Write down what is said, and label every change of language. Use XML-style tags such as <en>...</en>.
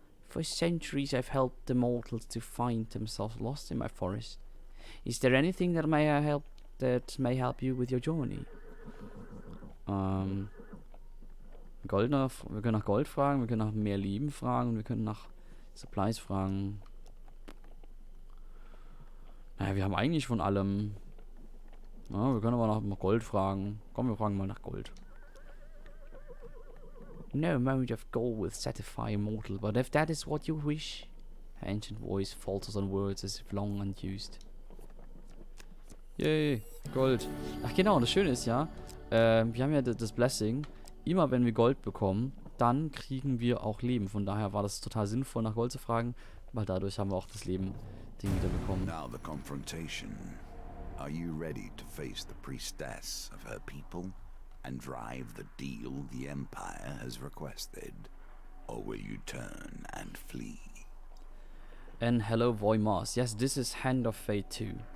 <en>For centuries I've helped the mortals to find themselves lost in my forest. Is there anything that may help you with your journey?</en> <de>Wir können nach Gold fragen, wir können nach mehr Leben fragen und wir können nach Supplies fragen. Naja, wir haben eigentlich von allem. Ja, wir können aber nach Gold fragen. Komm, wir fragen mal nach Gold.</de> <en>No amount of gold will satisfy a mortal, but if that is what you wish... Her ancient voice falters on words as if long unused.</en> <de>Yay, Gold. Ach genau, das Schöne ist ja, wir haben ja das Blessing. Immer wenn wir Gold bekommen, dann kriegen wir auch Leben. Von daher war das total sinnvoll, nach Gold zu fragen, weil dadurch haben wir auch das Leben wieder bekommen.</de> <en>Now the confrontation. Are you ready to face the priestess of her people and drive the deal the Empire has requested? Or will you turn and flee? And hello, Voimars. Yes, this is Hand of Fate 2.</en>